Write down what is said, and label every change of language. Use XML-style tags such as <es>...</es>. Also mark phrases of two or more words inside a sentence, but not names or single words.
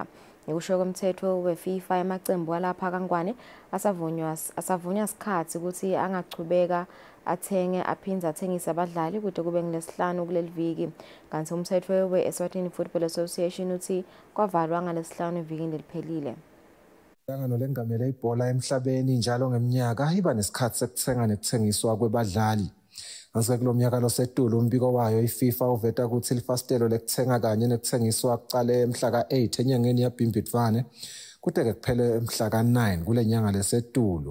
<ss>Ngekusho komthetho weFIFA emacembu alapha kaNgwane asavunywa sikhathi ukuthi angachubeka athenge aphindze athengise abadlali kude kube ngilesihlanu kuleli viki. Kanti umthetho we-Eswatini Football Association uthi kwavalwa ngalesihlanu evikini leliphelile. Inhlangano lengamele ibhola emhlabeni njalo ngeminyaka iba nesikhathi sekuthenga nekuthengiswa kwebadlali. Kanti kulo mnyaka loSetulo umbiko wayo iFIFA uveta ukuthi ilifastelo lekuthenga kanye nekuthengiswa kuqale mhla ka-8 enyangeni yaBhimbidvwane kude-ke kuphele mhla ka-9 kule nyanga leSetulo.</ss>